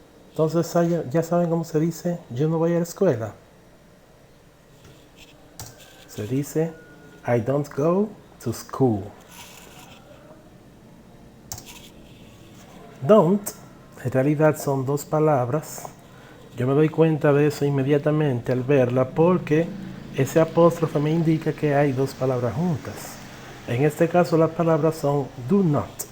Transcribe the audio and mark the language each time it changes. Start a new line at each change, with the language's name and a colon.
Spanish: Entonces ya saben cómo se dice yo no voy a la escuela. Se dice
English: I don't go to school.
Spanish: Don't en realidad son dos palabras. Yo me doy cuenta de eso inmediatamente al verla porque ese apóstrofe me indica que hay dos palabras juntas. En este caso las palabras son do not.